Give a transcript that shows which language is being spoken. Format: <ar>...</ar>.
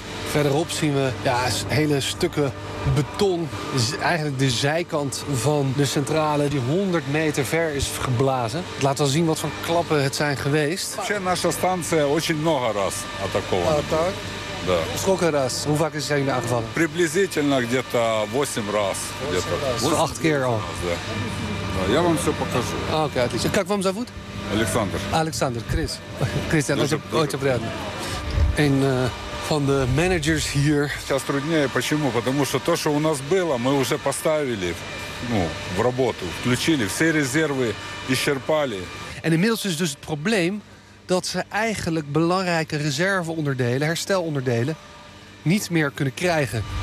<nl>Verderop zien we hele stukken beton. Eigenlijk de zijkant van de centrale die 100 meter ver is geblazen. Het laat wel zien wat voor klappen het zijn geweest. Onze stantie is heel veel keer aangevallen. Hoeveel keer? Hoe vaak zijn jullie aangevallen?</nl> <ru>Приблизительно где-то 8 раз.</ru> <nl>8 keer al.</nl> <ru>Я вам все покажу. Oké. Как вам зовут? Александр. Александр, Крис. Кристиан, очень приятно.</ru> <nl>En van de managers hier.</nl> <ru>Сейчас труднее, почему? Потому что то, что у нас было, мы уже поставили в работу, включили, все резервы исчерпали.</ru> <nl>En inmiddels is dus het probleem dat ze eigenlijk belangrijke reserveonderdelen, herstelonderdelen, niet meer kunnen krijgen.</nl>